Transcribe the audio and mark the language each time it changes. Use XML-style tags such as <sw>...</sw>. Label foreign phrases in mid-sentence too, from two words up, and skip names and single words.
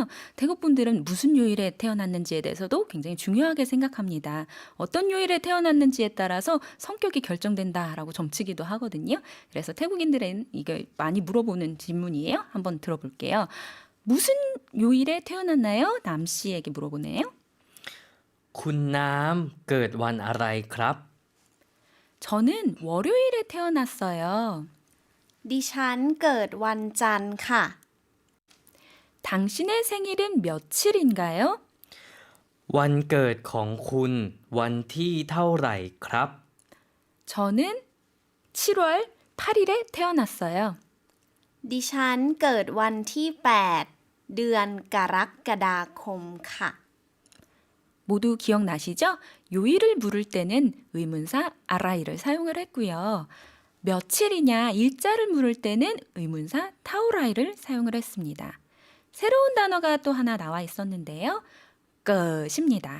<ko>태국 분들은 무슨 요일에 태어났는지에 대해서도 굉장히 중요하게 생각합니다. 어떤 요일에 태어났는지에 따라서 성격이 결정된다라고 점치기도 하거든요. 그래서 태국인들은 이거 많이 물어보는 질문이에요. 한번 들어볼게요. 무슨 요일에 태어났나요? 남 씨에게 물어보네요.</ko> <th>คุณน้ำเกิดวันอะไรครับ</th> <ko>저는 월요일에 태어났어요.</ko> <th>ดิฉันเกิดวันจันทร์ค่ะ</th> <ko>당신의 생일은 며칠인가요?</ko> <th>วันเกิดของคุณวันที่เท่าไหร่ครับ</th> <ko>저는 7월 8일에 태어났어요.</ko> <th>ดิฉันเกิดวันที่ 8 เดือนกรกฎาคมค่ะ</th> <ko>모두 기억나시죠? 요일을 물을 때는 의문사 아라이를 사용을 했고요. 며칠이냐 일자를 물을 때는 의문사 타오라이를 사용을 했습니다. 새로운 단어가 또 하나 나와 있었는데요. 끝입니다.</ko>